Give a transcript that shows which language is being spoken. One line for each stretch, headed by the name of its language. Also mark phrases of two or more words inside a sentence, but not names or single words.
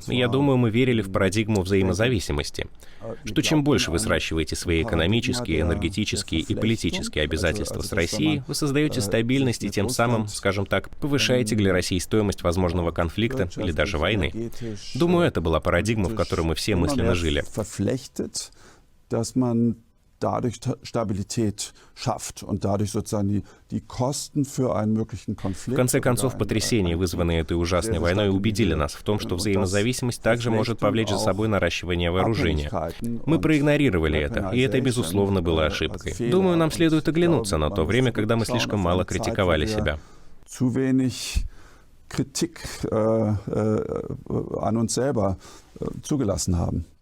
Russian: Я думаю, мы верили в парадигму взаимозависимости. Что чем больше вы сращиваете свои экономические, энергетические и политические обязательства с Россией, вы создаете стабильность и тем самым, скажем так, повышаете для России стоимость возможного конфликта или даже войны. Думаю, это была парадигма, в которой мы все мысленно жили.
German: Dadurch Stabilität schafft und dadurch sozusagen die Kosten für einen möglichen Konflikt.
Russian: В конце концов, потрясения, вызванные этой ужасной войной, убедили нас в том, что взаимозависимость также может повлечь за собой наращивание вооружения. Мы проигнорировали это, и это, безусловно, было ошибкой. Думаю, нам следует оглянуться на то время, когда мы слишком мало критиковали себя.
German: Zu wenig Kritik an uns selber zugelassen haben.